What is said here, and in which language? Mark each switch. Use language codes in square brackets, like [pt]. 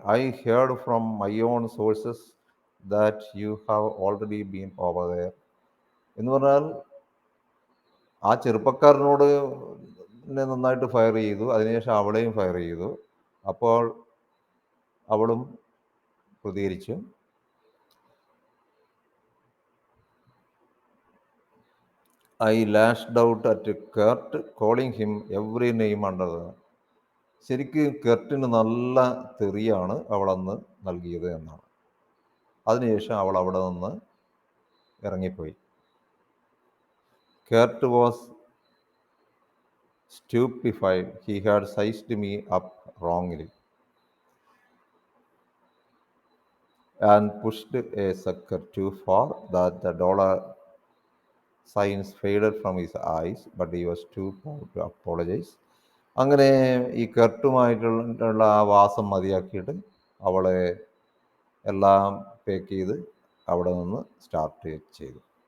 [en] I heard from my own sources that you have already been over there. [ml] എന്ന് പറഞ്ഞാൽ ആ ചെറുപ്പക്കാരനോട് എന്നെ നന്നായിട്ട് ഫയർ ചെയ്തു. അതിനുശേഷം അവളെയും ഫയർ ചെയ്തു. അപ്പോൾ അവളും പ്രതികരിച്ചു. [en] I lashed out at Kurt calling him every name under. [ml] ശരിക്ക് കെർട്ടിന് നല്ല തെറിയാണ് അവളന്ന് നൽകിയത് എന്നാണ്. അതിനുശേഷം അവൾ അവിടെ നിന്ന് ഇറങ്ങിപ്പോയി. കെർട്ട് [en] Was stupefied. He had sized me up wrongly and pushed a sucker too far that the dollar signs faded from his eyes, but he was too proud to apologize. [ml] അങ്ങനെ ഈ കെർട്ടുമായിട്ടുള്ള ആ വാസം മതിയാക്കിയിട്ട് അവളെ എല്ലാം പേക്ക് ചെയ്ത് അവിടെ നിന്ന് സ്റ്റാർട്ട് ചെയ്തു.